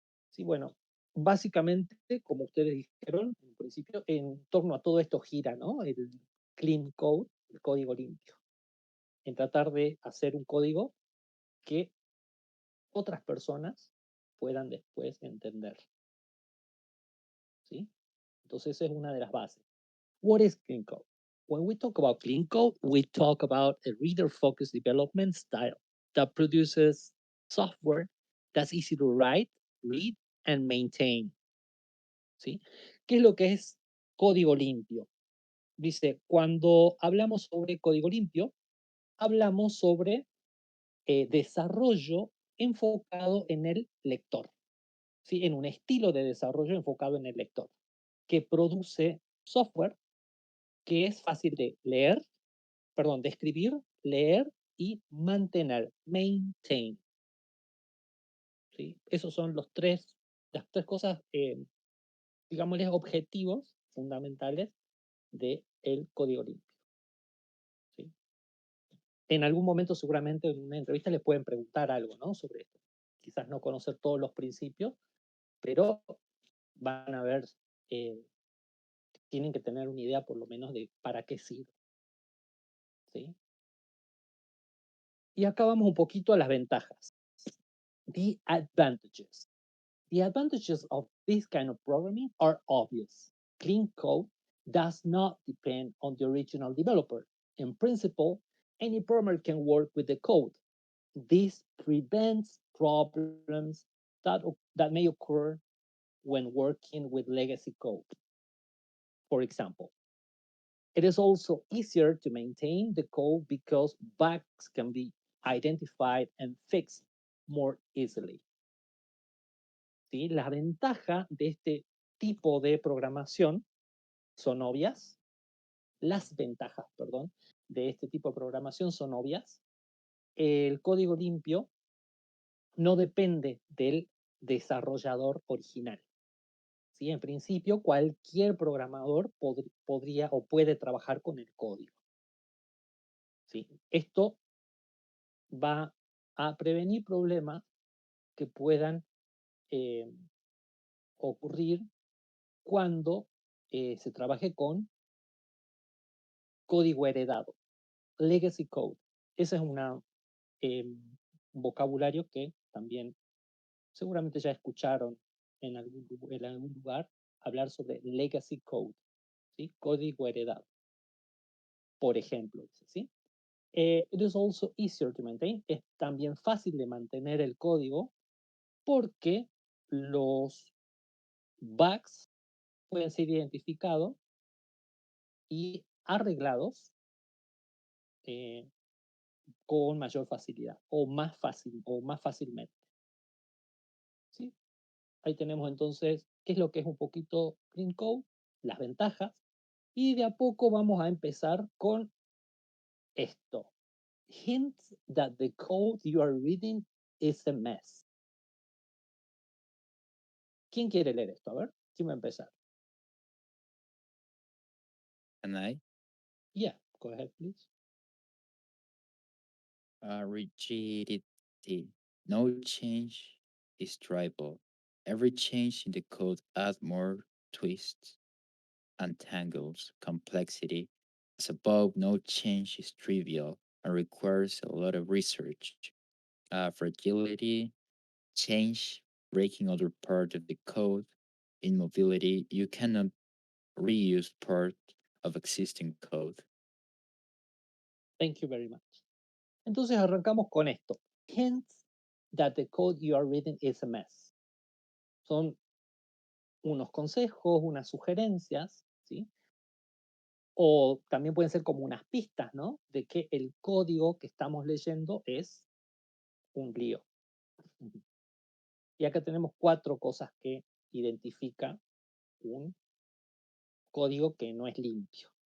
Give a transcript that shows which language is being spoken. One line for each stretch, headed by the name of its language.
Spanish: Sí, bueno, básicamente, como ustedes dijeron en principio, en torno a todo esto gira, ¿no? El clean code, el código limpio, en tratar de hacer un código que otras personas puedan después entender, ¿sí? Entonces, esa es una de las bases.
English: What is clean code? When we talk about clean code, we talk about a reader-focused development style that produces software that's easy to write, read, and maintain.
Spanish: ¿Sí? ¿Qué es lo que es código limpio? Dice, cuando hablamos sobre código limpio, hablamos sobre desarrollo enfocado en el lector, ¿sí? En un estilo de desarrollo enfocado en el lector, que produce software que es fácil de leer, perdón, de escribir, leer y mantener, maintain. ¿Sí? Esos son las tres cosas, digámosles, objetivos fundamentales del código limpio. ¿Sí? En algún momento seguramente en una entrevista les pueden preguntar algo, ¿no? Sobre esto. Quizás no conocer todos los principios, pero van a ver, tienen que tener una idea por lo menos de para qué sirve. ¿Sí? Y acá vamos un poquito a las ventajas.
English: The advantages. The advantages of this kind of programming are obvious. Clean code does not depend on the original developer. In principle, any programmer can work with the code. This prevents problems that may occur when working with legacy code. For example, it is also easier to maintain the code because bugs can be identified and fixed more easily.
Spanish: ¿Sí? Las ventajas de este tipo de programación son obvias. Las ventajas, perdón, de este tipo de programación son obvias. El código limpio no depende del desarrollador original. ¿Sí? En principio, cualquier programador podría o puede trabajar con el código. ¿Sí? Esto va a prevenir problemas que puedan ocurrir cuando se trabaje con código heredado, legacy code. Ese es un vocabulario que también seguramente ya escucharon en algún lugar hablar sobre legacy code, ¿sí? Código heredado, por ejemplo, ¿sí?
English: It is also easier to maintain.
Spanish: Es también fácil de mantener el código porque los bugs pueden ser identificados y arreglados con mayor facilidad o más fácilmente. ¿Sí? Ahí tenemos entonces qué es lo que es un poquito Clean Code, las ventajas, y de a poco vamos a empezar con esto.
English: Hints that the code you are reading is a mess.
Spanish: ¿Quién quiere leer esto? A ver, ¿quién va a empezar?
English: Can I? Yeah, go ahead, please. Rigidity. No change is trivial. Every change in the code adds more twists and tangles, complexity. As above, no change is trivial and requires a lot of research. Fragility, change, breaking other part of the code. Immobility, you cannot reuse part of existing code. Thank you very much.
Spanish: Entonces arrancamos con esto.
English: Hints that the code you are reading is a mess.
Spanish: Son unos consejos, unas sugerencias, ¿sí? O también pueden ser como unas pistas, ¿no? De que el código que estamos leyendo es un lío. Y acá tenemos 4 cosas que identifica un código que no es limpio.